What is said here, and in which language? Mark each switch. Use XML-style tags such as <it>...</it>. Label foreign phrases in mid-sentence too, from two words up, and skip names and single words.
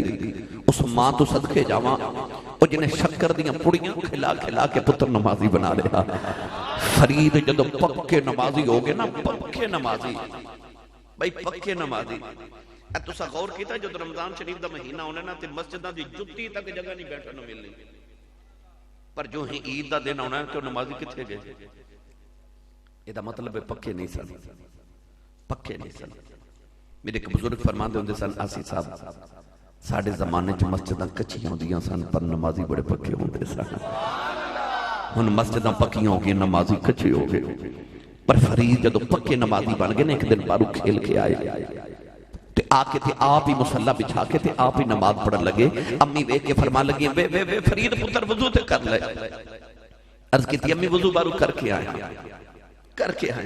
<pa>اس ماں تو صدقے جاواں او جنہیں شکر دیاں پڑیاں کھلا کھلا کے پتر نمازی بنا رہا. فرید جدو پکے نمازی ہو گئے نا, پکے نمازی بھائی پکے نمازی. تسا غور کیتا جو رمضان شریف دا مہینہ ہونے نا تے مسجداں دی جُتی تک جگہ نہیں بیٹھا نہ ملنی, پر جو ہی عید دا دن ہونا ہے تو نمازی کتھے گئے. یہ دا مطلب ہے پکے نہیں سن, پکے نہیں سن. میرے ایک بزرگ فرماندے ہوندے سن آسی صاحب, ساڑھے زمانے چ مسجداں کچھیاں ہوندیاں سن پر نمازی بڑے پکے ہوندے سن. ہن مسجداں پکیاں ہو گئی, نمازی کچھے ہو گئے. پر فرید جدو پکے نمازی بن گئے نا, ایک دن بارو کھیل کے آئے تے آکے تھے آپ ہی مسلح بچھا کے تھے آپ ہی نماز پڑھن لگے. امی وے کے فرمان لگی وے فرید پتر وضو تے کر لے. عرض کی تھی امی وضو بارو کر کے آیا, کر کے آیا.</pa>